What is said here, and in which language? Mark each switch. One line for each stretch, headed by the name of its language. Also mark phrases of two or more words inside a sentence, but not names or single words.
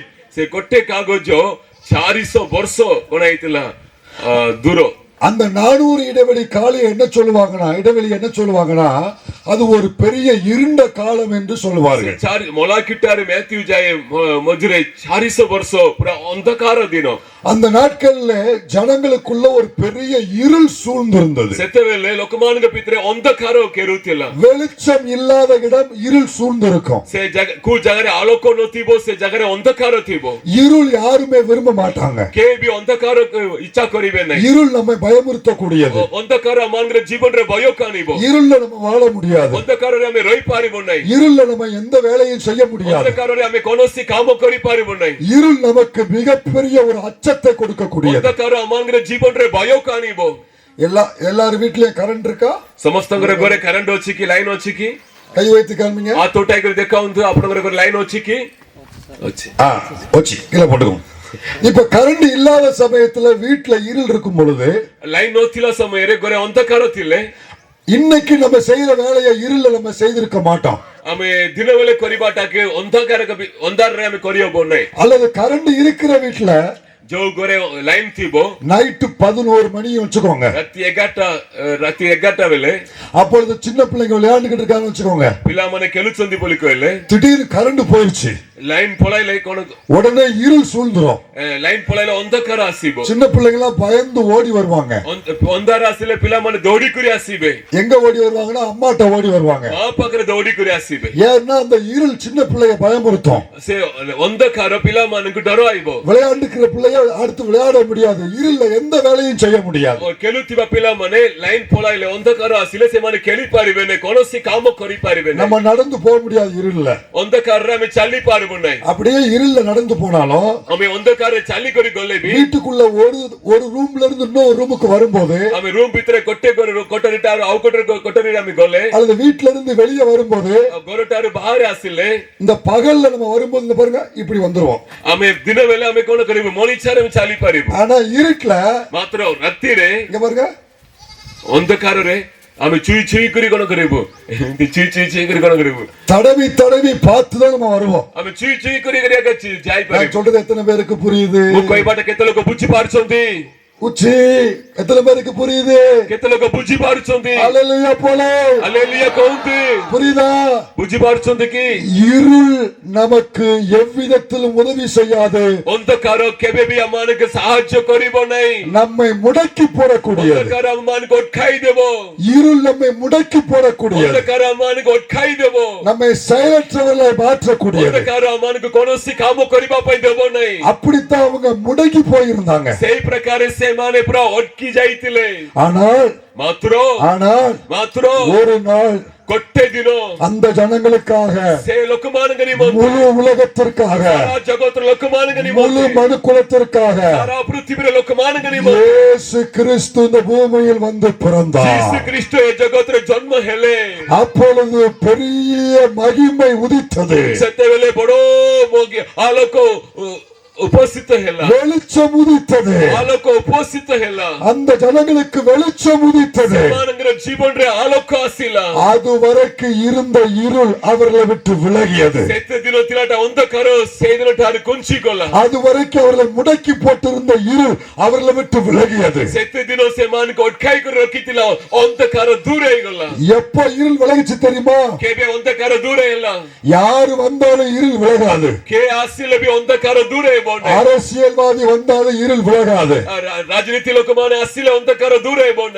Odia: ସେ ଗୋଟେ କାଗଜ 400 ବର୍ଷ କଣ ହେଇଥିଲା ଦୂର।
Tamil: அந்த 400 இடைவெளி காலம் என்ன சொல்லுவாங்கன்னா, இடைவெளி என்ன சொல்லுவாங்கன்னா, அது ஒரு பெரிய இருண்ட காலம் என்று சொல்லுவார்கள். மலாக்கிட்டாரு மேத்யூ ஜாய மதுரை
Odia: 400 ବର୍ଷ ପୁରା ଅନ୍ଧକାର ଦିନ।
Tamil: அந்த நாட்கள்ல ஜனங்களுக்குள்ள ஒரு பெரிய இருள் சூழ்ந்திருந்தது.
Odia: ସେତେବେଳେ ଲୋକମାନଙ୍କ ଭିତରେ ଅନ୍ଧକାର କେରୁଥିଲା।
Tamil: வெளிச்சம் இல்லாத இடம் இருள் சூழ்ந்திருக்கும்.
Odia: ସେ କୋଉ ଜାଗାରେ ଆଲୋକ ନଥିବ, ସେ ଜାଗାରେ ଅନ୍ଧକାର ଥିବ।
Tamil: இருள் யாருமே விரும்ப மாட்டாங்க.
Odia: କେହି ବି ଅନ୍ଧକାର ଇଚ୍ଛା କରିବେ ନାହିଁ।
Tamil: இருள் நம்மை பயமுறுத்தக்கூடியது.
Odia: ଅନ୍ଧକାର ଆମମାନଙ୍କ ଜୀବନରେ ଭୟକୁ ଆଣିବ।
Tamil: இருள்ல நம்ம வாழ முடியாது.
Odia: ଅନ୍ଧକାରରେ ଆମେ ରହିପାରିବ ନାହିଁ।
Tamil: இருள்ல நம்ம எந்த வேலையும் செய்ய முடியாது.
Odia: ଅନ୍ଧକାରରେ ଆମେ କୌଣସି କାମ କରିପାରିବ ନାହିଁ।
Tamil: இருள் நமக்கு மிகப்பெரிய ஒரு அச்சத்தை கொடுக்கக்கூடியது.
Odia: ଅନ୍ଧକାର ଆମମାନଙ୍କ ଜୀବନରେ ଭୟକୁ ଆଣିବ।
Tamil: எல்லாரும் வீட்லயே கரண்ட் இருக்கா?
Odia: ସମସ୍ତଙ୍କର ଘରେ କରେଣ୍ଟ ଅଛି କି, ଲାଇନ ଅଛି କି?
Tamil: கை வைத்து காமிங்க.
Odia: ହାତ ଉଠାଇକରି ଦେଖାନ୍ତୁ ଆପଣଙ୍କର ଘରେ ଲାଇନ ଅଛି କି? ଅଛି। ଅଛି,
Tamil: கீழே போட்டுக்கோங்க. இப்ப கரண்ட் இல்லாத சமயத்துல வீட்டுல இருள் இருக்கும் பொழுது,
Odia: ଲାଇନ ନଥିଲା ସମୟରେ ଘରେ ଅନ୍ଧକାର ଥିଲେ,
Tamil: இன்னைக்கு நம்ம செய்யற வேலையை இருள்ல நம்ம செய்திருக்க மாட்டோம்.
Odia: ଆମେ ଦିନ ବେଳେ କରିବାଟାକେ ଅନ୍ଧାରରେ ଆମେ କରିହବ ନାହିଁ।
Tamil: அல்லது கரண்ட் இருக்கிற வீட்டுல
Odia: ଯୋଉ ଘରେ ଲାଇନ ଥିବ,
Tamil: நைட்டு 11 மணி வச்சுக்கோங்க,
Odia: ରାତି 11ଟା ବେଳେ
Tamil: அப்பொழுது சின்ன பிள்ளைங்க விளையாண்டுகிட்டு இருக்காங்கன்னு வச்சுக்கோங்க,
Odia: ପିଲାମାନେ ଖେଳୁଛନ୍ତି ବୋଲି କହିଲେ
Tamil: திடீர்னு கரண்ட் போயிடுச்சு,
Odia: ଲାଇନ ପଳାଇଲେ କଣ,
Tamil: உடனே இருள் சூழ்ந்துரும்.
Odia: ଲାଇନ ପଳାଇଲେ ଅନ୍ଧକାର ଆସିବ।
Tamil: சின்ன பிள்ளைங்க எல்லாம் பயந்து ஓடி வருவாங்க.
Odia: ଅନ୍ଧାର ଆସିଲେ ପିଲାମାନେ ଦୌଡ଼ିକରି ଆସିବେ।
Tamil: எங்க ஓடி வருவாங்கன்னா அம்மாட்ட ஓடி வருவாங்க.
Odia: ମା ପାଖରେ ଦୌଡ଼ିକରି ଆସିବେ।
Tamil: ஏன்னா அந்த இருள் சின்ன பிள்ளைய பயமுறுத்தும்.
Odia: ସେ ଅନ୍ଧକାର ପିଲାମାନଙ୍କୁ ଡରାଇବ।
Tamil: விளையாண்டுக்கிற பிள்ளைய அடுத்து விளையாட முடியாது, இருள்ல எந்த வேலையும் செய்ய முடியாது.
Odia: ଖେଳୁଥିବା ପିଲାମାନେ ଲାଇନ ପଳାଇଲେ, ଅନ୍ଧକାର ଆସିଲେ ସେମାନେ ଖେଳି ପାରିବେନି, କୌଣସି କାମ କରିପାରିବେନି।
Tamil: நம்ம நடந்து போக முடியாது இருள்ல.
Odia: ଅନ୍ଧକାରରେ ଆମେ ଚାଲି ପାରିବୁ ନାହିଁ।
Tamil: அப்படியே இருள்ல நடந்து போனாலும்
Odia: ଆମେ ଅନ୍ଧକାରରେ ଚାଲିକରି ଗଲେ ବି,
Tamil: வீட்டுக்குள்ள ஒரு ரூம்ல இருந்து இன்னொரு ரூமுக்கு வரும்போது,
Odia: ଆମେ ରୁମ ଭିତରେ ଗୋଟେ କୋଠରୀଟାରୁ ଆଉ କୋଠରୀରେ ଆମେ ଗଲେ,
Tamil: அல்லது வீட்டுல இருந்து வெளியே வரும்போது,
Odia: ଘରଟାରୁ ବାହାରେ ଆସିଲେ,
Tamil: இந்த பகல்ல நம்ம வரும்போது இந்த பாருங்க இப்படி வந்துருவோம்.
Odia: ଆମେ ଦିନ ବେଳେ ଆମେ କଣ କରିବୁ, ମଣିଷରେ ଆମେ ଚାଲି ପାରିବୁ।
Tamil: ஆனா இருட்டுல
Odia: ମାତ୍ର ରାତିରେ,
Tamil: இங்க பாருங்க,
Odia: ଅନ୍ଧକାରରେ ଆମେ ଚୁଇ ଚୁଇ କରି କଣ କରିବୁ, ଏମିତି ଚୁଇ କରି କଣ କରିବୁ,
Tamil: தடவி தடவி பார்த்துதான் நம்ம வருவோம்.
Odia: ଆମେ ଚୁଇ ଚୁଇ କରି
Tamil: நான்
Odia: ଯାଇପାରିବୁ।
Tamil: சொல்றது எத்தனை பேருக்கு புரியுது?
Odia: ମୁଁ କହିବାଟା କେତେ ଲୋକ ବୁଝିପାରୁଛନ୍ତି?
Tamil: உச்சி எத்தனை பேருக்கு புரியுது?
Odia: କେତେ ଲୋକ ବୁଝିପାରୁଛନ୍ତି?
Tamil: அல்லேலூயா போல
Odia: ହାଲେଲୁୟା କହନ୍ତି।
Tamil: புரியுதா?
Odia: ବୁଝିପାରୁଛନ୍ତି କି?
Tamil: இருள் நமக்கு எவ்விதத்திலும் உதவி செய்யாது.
Odia: ଅନ୍ଧକାର କେବେ ବି ଆମମାନଙ୍କୁ ସାହାଯ୍ୟ କରିବ ନାହିଁ।
Tamil: நம்மை முடக்கி போடக்கூடியது.
Odia: ଅନ୍ଧକାର ଆମମାନଙ୍କୁ ଅଟକାଇ ଦେବ।
Tamil: இருள் நம்மை முடக்கி போடக்கூடியது.
Odia: ଅନ୍ଧକାର ଆମମାନଙ୍କୁ ଅଟକାଇ ଦେବ।
Tamil: நம்மை செயலற்றவர்களை மாற்றக்கூடியது.
Odia: ଅନ୍ଧକାର ଆମମାନଙ୍କୁ କୌଣସି କାମ କରିବା ପାଇଁ ଦେବ ନାହିଁ।
Tamil: அப்படித்தான் அவங்க முடங்கி போயிருந்தாங்க.
Odia: ସେଇ ପ୍ରକାର ସେମାନେ ପୁରା ଅଟକି ଯାଇଥିଲେ।
Tamil: ஆனால்
Odia: ମାତ୍ର
Tamil: ஒரு நாள்
Odia: ଗୋଟେ ଦିନ
Tamil: அந்த ஜனங்களுக்காக,
Odia: ସେ ଲୋକମାନଙ୍କ ନିମନ୍ତେ,
Tamil: முழு உலகத்திற்காக,
Odia: ସାରା ଜଗତର ଲୋକମାନଙ୍କ
Tamil: முழு
Odia: ନିମନ୍ତେ,
Tamil: மனு குலத்திற்காக
Odia: ସାରା ପୃଥିବୀର ଲୋକମାନଙ୍କ ନିମନ୍ତେ
Tamil: இயேசு கிறிஸ்து இந்த பூமியில் வந்து பிறந்தார்.
Odia: ଯୀଶୁ ଖ୍ରୀଷ୍ଟ ଏ ଜଗତରେ ଜନ୍ମ ହେଲେ।
Tamil: அப்பொழுது பெரிய மகிமை உதித்தது.
Odia: ସେତେବେଳେ ବଡ ଆଲୋକ ଉପସ୍ଥିତ ହେଲା।
Tamil: வெளிச்சம் உதித்தது.
Odia: ଆଲୋକ ଉପସ୍ଥିତ ହେଲା।
Tamil: அந்த ஜனங்களுக்கு வெளிச்சம் உதித்தது.
Odia: ସେମାନଙ୍କର ଜୀବନରେ ଆଲୋକ ଆସିଲା।
Tamil: அதுவரைக்கும் இருந்த இருள் அவர்களை விட்டு விலகியது.
Odia: ସେତେ ଦିନ ଥିଲା ଅନ୍ଧକାର ସେଇଦିନ ଠାରୁ ଘୁଞ୍ଚି ଗଲା।
Tamil: அதுவரைக்கும் அவர்களை முடக்கி போட்டிருந்த இருள் அவர்களை விட்டு விலகியது.
Odia: ସେତେ ଦିନ ସେମାନଙ୍କୁ ଅଟକାଇ କରି ରଖିଥିଲା ଅନ୍ଧକାର ଦୂର ହେଇଗଲା।
Tamil: எப்ப இருள் விலகிச்சு தெரியுமா?
Odia: କେବେ ଅନ୍ଧକାର ଦୂର ହେଲା?
Tamil: யாரு வந்தாலும் இருள் விலகாது.
Odia: କେ ଆସିଲେ ବି ଅନ୍ଧକାର ଦୂର ହେବ ନାହିଁ।
Tamil: அரசியல்வாதி வந்தாலும் இருள் விலகாது.
Odia: ରାଜନୀତି ଲୋକମାନେ ଆସିଲେ ଅନ୍ଧକାର ଦୂର ହେବ ନାହିଁ।